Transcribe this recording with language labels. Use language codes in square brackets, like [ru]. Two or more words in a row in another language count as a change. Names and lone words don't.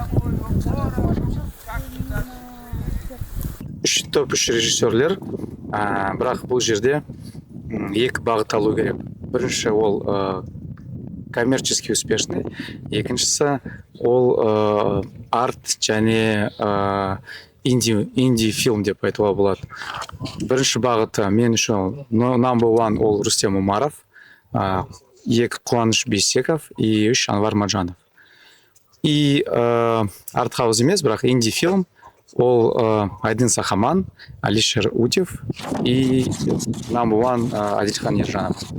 [kk] Үш режиссерлер, бірақ бұл жерде екі бағыт алу керек. Бірінші ол [ru] коммерчески успешный, [kk] екіншісі ол арт және инди фильм деп айтуға болады. Бірінші бағыты мен үшін [en] number one [kk] ол Рустем Умаров, екі Қуаныш Бейсеков и үш Анвар Маджанов. И артхаус емес, бірақ инди фильм ол Айдын Сахаман, Алишер Утев и [en] number one [kk] Адилхан Ержанов.